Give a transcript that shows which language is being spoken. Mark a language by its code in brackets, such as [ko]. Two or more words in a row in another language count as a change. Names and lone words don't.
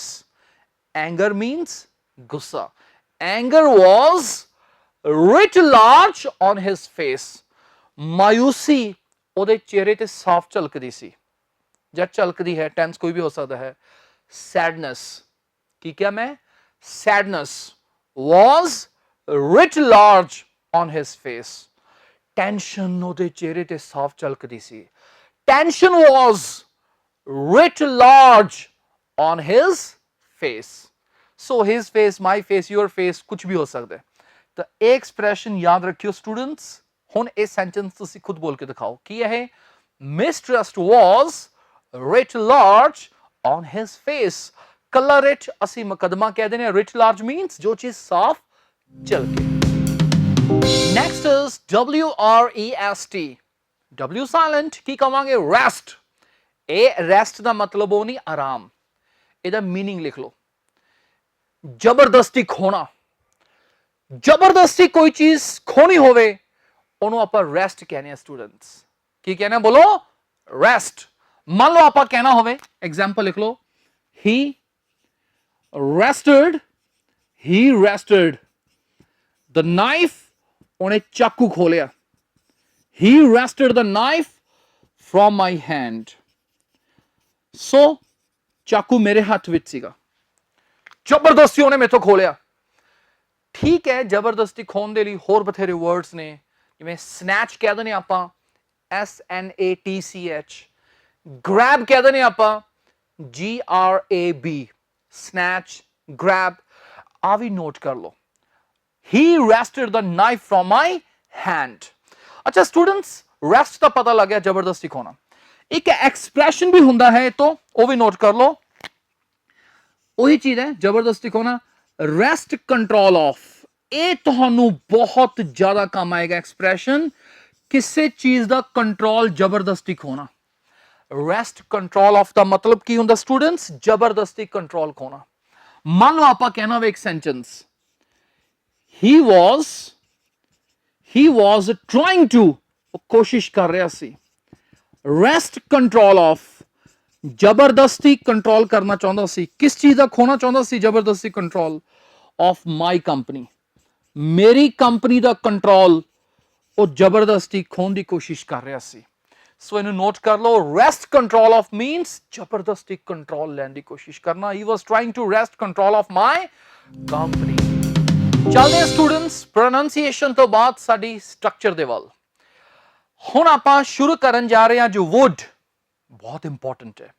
[en] anger means ਗੁੱਸਾ। Anger was writ large on his face. [pa] ਮਾਯੂਸੀ ਉਹਦੇ ਚਿਹਰੇ ਤੇ ਸਾਫ਼ ਝਲਕਦੀ ਸੀ ਜਾਂ ਝਲਕਦੀ ਹੈ, ਟੈਂਸ ਕੋਈ ਵੀ ਹੋ ਸਕਦਾ ਹੈ। [en] ਸੈਡਨੈਸ, [pa] ਕੀ ਕਿਹਾ ਮੈਂ, [en] ਸੈਡਨੈਸ was writ large on his face. [pa] ਟੈਂਸ਼ਨ ਉਹਦੇ ਚਿਹਰੇ ਤੇ ਸਾਫ਼ ਝਲਕਦੀ ਸੀ। [en] ਟੈਂਸ਼ਨ was writ large on his face. So his face, my face, your face, [pa] ਕੁਝ ਵੀ ਹੋ ਸਕਦਾ ਹੈ। ਤਾਂ ਇਹ ਐਕਸਪ੍ਰੈਸ਼ਨ ਯਾਦ ਰੱਖਿਓ ਸਟੂਡੈਂਟਸ। ਹੁਣ ਇਹ ਸੈਂਟੈਂਸ ਤੁਸੀਂ ਖੁਦ ਬੋਲ ਕੇ ਦਿਖਾਓ, ਕੀ ਹੈ? ਮਿਸਟਰਸਟ [en] was writ large on his face. [pa] ਕੱਲਾ ਰਿਟ ਅਸੀਂ ਮੁਕੱਦਮਾ ਕਹਿ ਦਿੰਦੇ ਹਾਂ। [en] writ large means [pa] ਜੋ ਚੀਜ਼ ਸਾਫ਼ ਝਲਕੇ। [en] next is WREST, W silent. [pa] ਕੀ ਕਵਾਂਗੇ, ਰੈਸਟ। ਇਹ ਰੈਸਟ ਦਾ ਮਤਲਬ ਉਹ ਨਹੀਂ ਆਰਾਮ, ਇਹਦਾ ਮੀਨਿੰਗ ਲਿਖ ਲਓ, ਜ਼ਬਰਦਸਤੀ ਖੋਣਾ। ਜ਼ਬਰਦਸਤੀ ਕੋਈ ਚੀਜ਼ ਖੋਣੀ ਹੋਵੇ, ਉਹਨੂੰ ਆਪਾਂ ਰੈਸਟ ਕਹਿੰਦੇ ਆ ਸਟੂਡੈਂਟਸ। ਕੀ ਕਹਿੰਦੇ ਆ, ਬੋਲੋ, ਰੈਸਟ। ਮੰਨ ਲਓ ਆਪਾਂ ਕਹਿਣਾ ਹੋਵੇ, ਐਗਜ਼ਾਮਪਲ ਲਿਖ ਲਓ, [en] he rested the knife, [pa] ਉਹਨੇ ਚਾਕੂ ਖੋਲਿਆ। [en] he wrested the knife from my hand. [pa] ਸੋ ਚਾਕੂ ਮੇਰੇ ਹੱਥ ਵਿੱਚ ਸੀਗਾ, ਜ਼ਬਰਦਸਤੀ ਉਹਨੇ ਮੇਥੋਂ ਖੋਲਿਆ। ਠੀਕ ਹੈ, ਜ਼ਬਰਦਸਤੀ ਖੋਣ ਦੇ ਲਈ ਹੋਰ ਬਥੇਰੇ ਵਰਡਸ ਨੇ, ਜਿਵੇਂ ਸਨੈਚ ਕਹਿ ਦਿੰਦੇ ਆਪਾਂ, SNATCH। ਗ੍ਰੈਬ ਕਹਿ ਦਿੰਦੇ ਆਪਾਂ, [en] GRAB, snatch, grab। [pa] ਆ ਵੀ ਨੋਟ ਕਰ ਲਓ, [en] he wrested the knife from my hand। [pa] ਅੱਛਾ ਸਟੂਡੈਂਟਸ, ਰੈਸਟ ਦਾ ਪਤਾ ਲੱਗ ਗਿਆ, ਜ਼ਬਰਦਸਤੀ ਖੋਣਾ। ਇੱਕ ਐਕਸਪ੍ਰੈਸ਼ਨ ਵੀ ਹੁੰਦਾ ਹੈ, ਤੋਂ ਉਹ ਵੀ ਨੋਟ ਕਰ ਲਓ। ਉਹੀ ਚੀਜ਼ ਹੈ, ਜ਼ਬਰਦਸਤੀ ਖੋਣਾ, [en] wrest control of. [pa] ਇਹ ਤੁਹਾਨੂੰ ਬਹੁਤ ਜ਼ਿਆਦਾ ਕੰਮ ਆਏਗਾ ਐਕਸਪ੍ਰੈਸ਼ਨ, ਕਿਸੇ ਚੀਜ਼ ਦਾ ਕੰਟਰੋਲ ਜ਼ਬਰਦਸਤੀ ਖੋਣਾ। [en] wrest control of [pa] ਦਾ ਮਤਲਬ ਕੀ ਹੁੰਦਾ ਸਟੂਡੈਂਟਸ, ਜ਼ਬਰਦਸਤੀ ਕੰਟਰੋਲ ਖੋਣਾ। ਮੰਨ ਲਓ ਆਪਾਂ ਕਹਿਣਾ ਹੋਵੇ ਇੱਕ ਸੈਂਟੈਂਸ, [en] he was trying to, [pa] ਉਹ ਕੋਸ਼ਿਸ਼ ਕਰ ਰਿਹਾ ਸੀ। [en] wrest control of, [pa] ਜ਼ਬਰਦਸਤੀ ਕੰਟਰੋਲ ਕਰਨਾ ਚਾਹੁੰਦਾ ਸੀ। ਕਿਸ ਚੀਜ਼ ਦਾ ਖੋਣਾ ਚਾਹੁੰਦਾ ਸੀ, ਜ਼ਬਰਦਸਤੀ [en] control of my company, [pa] ਮੇਰੀ ਕੰਪਨੀ ਦਾ ਕੰਟਰੋਲ ਉਹ ਜ਼ਬਰਦਸਤੀ ਖੋਣ ਦੀ ਕੋਸ਼ਿਸ਼ ਕਰ ਰਿਹਾ ਸੀ। [hi] सो इन्हें नोट कर लो, [en] wrest control of means [hi] जबरदस्ती कंट्रोल लेने की कोशिश करना। [en] He was trying to wrest control of my company. [hi] चलते हैं [pa] ਸਟੂਡੈਂਟਸ ਪ੍ਰੋਨਾਉਂਸੀਏਸ਼ਨ ਤੋ ਬਾਦ ਸਾਡੀ ਸਟ੍ਰਕਚਰ ਦੇ ਵੱਲ। ਹੁਣ ਆਪਾਂ ਸ਼ੁਰੂ ਕਰਨ ਜਾ ਰਹੇ ਹੈਂ ਜੋ ਵੁੱਡ, ਬਹੁਤ ਇੰਪੋਰਟੈਂਟ ਹੈ।